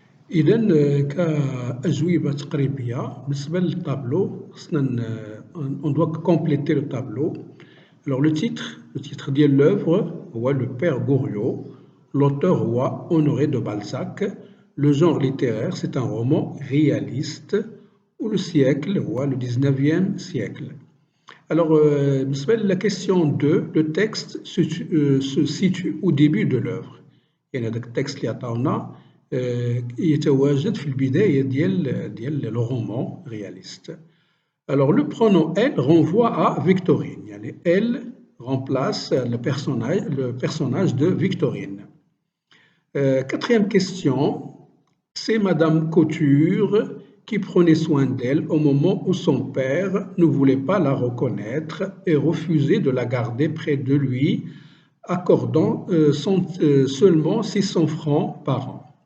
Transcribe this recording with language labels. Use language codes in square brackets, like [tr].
[ar] إذا كأجوبة تقريبية بالنسبة للطابلو خصنا [fr] on doit compléter le tableau. Alors le titre ديال l'œuvre هو Le Père Goriot, l'auteur هو Honoré de Balzac, le genre littéraire c'est un roman réaliste ou le siècle هو le 19e siècle. Alors [ar] بالنسبة [fr] la question 2, le texte se situe au début de l'œuvre. [ar] يعني هذاك التكست اللي عطاونا يتواجد في البداية ديال [fr] le roman réaliste. Alors le pronom elle renvoie à Victorine. يعني elle remplace le personnage de Victorine. Quatrième question, c'est Madame Couture qui prenait soin d'elle au moment où son père ne voulait pas la reconnaître et refusait de la garder près de lui, accordant seulement 600 francs par an.